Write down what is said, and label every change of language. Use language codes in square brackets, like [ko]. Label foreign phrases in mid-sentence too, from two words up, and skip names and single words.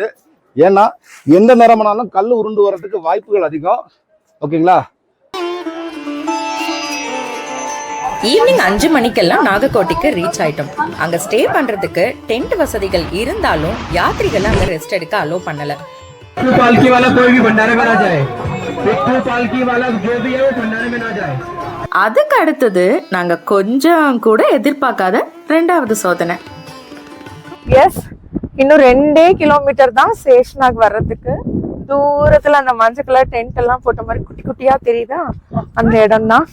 [ta] ஏன்னா எந்த நேரமானாலும் கல் உருண்டு வர்றதுக்கு வாய்ப்புகள் அதிகம். ஓகேங்களா? ஈவினிங் 5 மணிக்கெல்லாம் நாகக்கோட்டிக்கு ரீச் ஆயிட்டோம். அங்க ஸ்டே பண்றதுக்கு டென்ட் வசதிகள் இருந்தாலும் யாத்ரிகள் அங்க ரெஸ்ட் எடுக்க அலோ பண்ணல. [hi] पालकी वाला कोई भी भंडारे में ना जाए, पालकी वाला जो भी है वो भंडारे में ना जाए. [ta] அதுக்கு அடுத்தது நாங்க கொஞ்சம் கூட எதிர்பார்க்காத 2வது சோதனை. எஸ், இன்னும் 2 கிலோமீட்டர் தான் சேஷ்நாக் வர்றதுக்கு. தூரத்துல அந்த மஞ்சள் கலர் டென்ட் எல்லாம் போட்ட மாதிரி குட்டி குட்டியா தெரியுதா, அந்த இடம் தான்.